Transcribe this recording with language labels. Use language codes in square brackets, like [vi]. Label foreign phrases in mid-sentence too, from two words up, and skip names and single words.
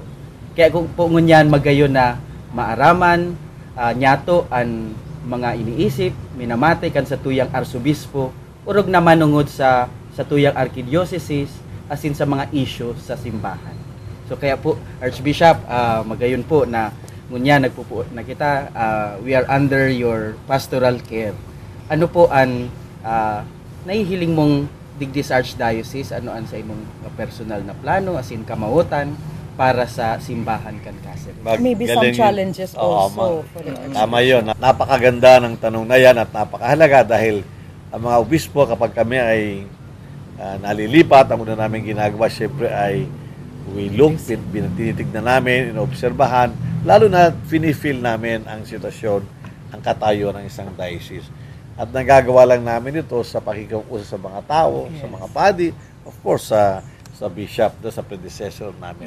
[bik] Kaya kung po ngunyan magayon na maaraman niyato ang mga iniisip, minamati kan sa tuyang arsobispo, urog na manungod sa tuyang arkidiocese, asin sa mga issue sa simbahan. So kaya po, Archbishop, magayon po na ngunya nagpupo na kita, [en] we are under your pastoral care. [bik] Ano po ang nahihiling mong digdi sa Archdiocese, ano ang sa imong personal na plano, asin kamautan, para sa simbahan kan Cáceres? [en] Maybe some challenges also. [tl] Tama yun. Napakaganda ng tanong na yan at napakahalaga dahil ang mga obispo kapag kami ay nalilipat, ang una namin ginagawa syempre ay [en] we look, [tl] tinitignan namin, inobserbahan, lalo na finifeel namin ang sitwasyon, ang katayo ng isang diocese. At nagagawa lang namin ito sa pakikiusap sa mga tao, sa mga padi, [en] of course, [tl] sa bishop, sa predecessor namin.